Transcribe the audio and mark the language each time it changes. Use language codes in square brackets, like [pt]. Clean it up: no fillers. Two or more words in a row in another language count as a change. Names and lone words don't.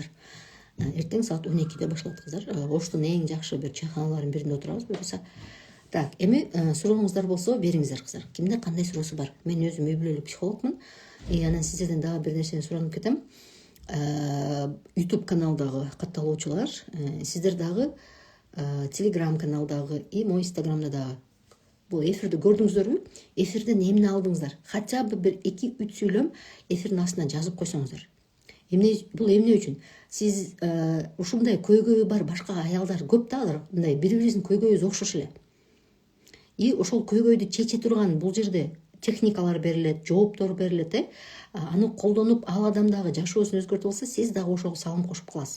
[ky] Эртең саат 12-де башталат, кыздар. Оштун эң жакшы бир чайханаларынын биринде отурабыз буюрса. Так, эми сурооңуздар болсо бериңиздер, кыздар. Кимде кандай суроосу бар? Мен өзүм үй бүлөлүк психологмун. Анан сиздерден дагы бир нерсени суранып кетем. YouTube каналдагы катталуучулар, сиздер дагы Телеграм каналдагы [ru] и мой [ky] инстаграмда дагы бул эфирди көрдүңүздөрбү? Эфирден эмне алдыңыздар? [ru] Хотя бы [ky] бир 2-3 сүйлөм эфирдин астына жазып койсоңуздар. Бул эмне үчүн? Сиз ушундай көйгөйү бар башка аялдар көп да, алар мындай бири-бирибиздин көйгөйүбүз окшош эле. И ошол көйгөйдү чече турган бул жерде техникалар берилет, жооптор берилет, аны колдонуп ал адам дагы жашоосун өзгөртүп алса, сиз дагы ошого салым кошуп каласыз.